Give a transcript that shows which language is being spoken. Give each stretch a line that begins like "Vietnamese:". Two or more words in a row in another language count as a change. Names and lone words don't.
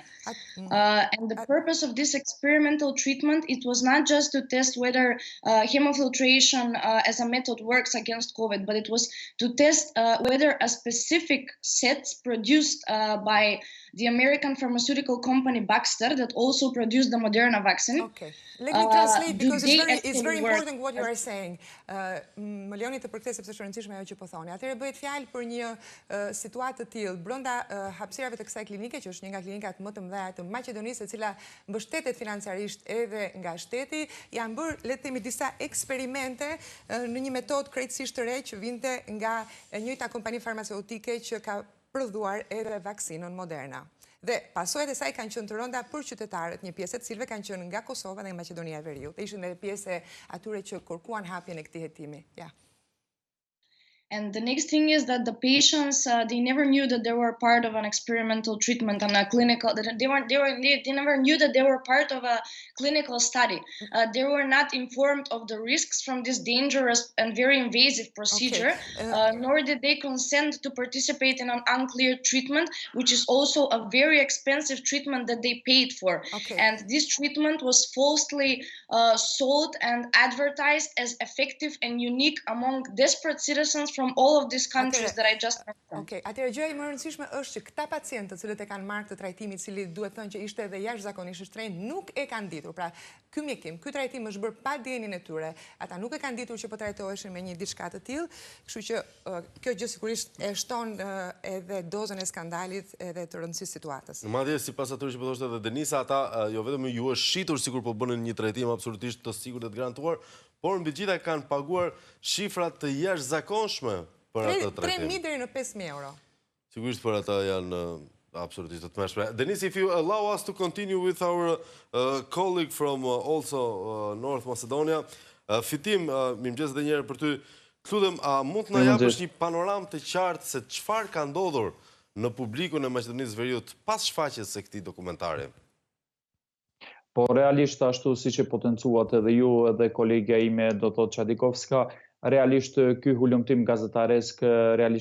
English: And the purpose of this experimental treatment, it was not just to test whether hemofiltration as a method works against COVID, but it was to test whether a specific set produced by the American pharmaceutical company Baxter, that also produced the Moderna vaccine. Okay, let me translate because it's very important what you are saying.
Albanian: Më lejoni të përkthes sepse është e rëndësishme ajo që po thoni. Atëherë bëhet fjalë për një situatë të tillë brenda hapësirave të kësaj klinike, që është një nga klinikat më të mëdha të Maqedonisë, e cila mbështetet financiarisht edhe nga shteti, janë bërë, le të themi, disa eksperimente në një metodë krejtësisht të re që vinte nga e njëjta kompani farmaceutike që ka prodhuar edhe vaksinën Moderna. Dhe pasojat e saj kanë qenë të rënda për qytetarët, një pjesë të cilëve kanë qenë nga Kosova dhe nga Maqedonia e Veriut. Ishin edhe pjesë atyre që kërkuan hapjen e këtij hetimi. Ja.
English: And the next thing is that the patients, they never knew that they were part of an experimental treatment and a clinical. They never knew that they were part of a clinical study. They were not informed of the risks from this dangerous and very invasive procedure, nor did they consent to participate in an unclear treatment, which is also a very expensive treatment that they paid for. And this treatment was falsely sold and advertised as effective and unique among desperate citizens from all of these countries that I just mentioned.
Albanian: Atëherë gjëja më e rëndësishme është që këta pacientë të cilët e kanë marrë këtë trajtim i cili duhet thënë që ishte edhe jashtëzakonisht i shtrenjtë, nuk e kanë ditur. Pra, ky mjekim, ky trajtim është bërë pa dijenin e tyre. Ata nuk e kanë ditur që po trajtoheshin me një diçka të tillë, kështu që kjo gjë sigurisht e shton edhe dozën e skandalit edhe të rëndësisë situatës. Madje sipas atyre që po thoshte edhe Denica, ata jo vetëm ju është shitur sikur po bënin një trajtim absolutisht të sigurt dhe të garantuar, por mbi gjitha kanë paguar shifra të jashtëzakonshme për atë trajtim. 3.000 deri në 5.000 euro. Sigurisht për ata janë absolutisht të tmerrshme.
English: Denis, if you allow us to continue with our colleague from also North Macedonia,
Albanian: Fitim, mirëmëngjes edhe një herë për ty. Lutem, a mund të na japësh një panoramë të qartë se çfarë ka ndodhur në publikun e Maqedonisë Veriut pas shfaqjes së këtij dokumentari? Po realisht ashtu siç e potencuat edhe ju edhe kolegja ime do thotë Chadikovska, realisht ky hulumtim gazetaresk realisht